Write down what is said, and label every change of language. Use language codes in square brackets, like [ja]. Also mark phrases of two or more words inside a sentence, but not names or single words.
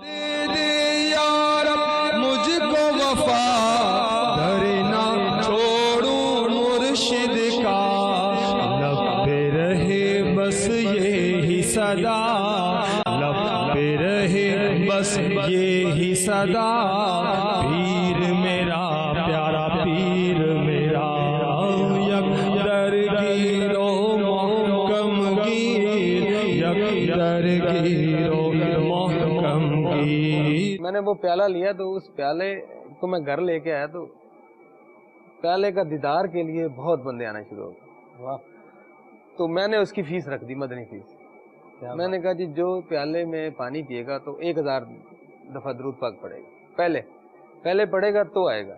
[ur] مجھ کو وفا دھرنا چھوڑوں مرشد کا، لب پہ رہے بس یہی صدا، لب پہ رہے بس یہی صدا، پیر میرا پیارا پیر میرا، [fa] یک درگیر و محکم گیر، یک درگیر و [ur] وہ پیالہ لیا تو اس پیالے کو میں گھر لے کے آیا تو پیالے کا دیدار کے لیے بہت بندے آنا شروع ہو گئے. واہ. تو میں نے اس کی فیس رکھ دی, مدنی فیس. میں نے کہا جی جو پیالے میں پانی پیے گا تو 1000 دفعہ درود پاک پڑے گا, پہلے پڑے گا تو آئے گا.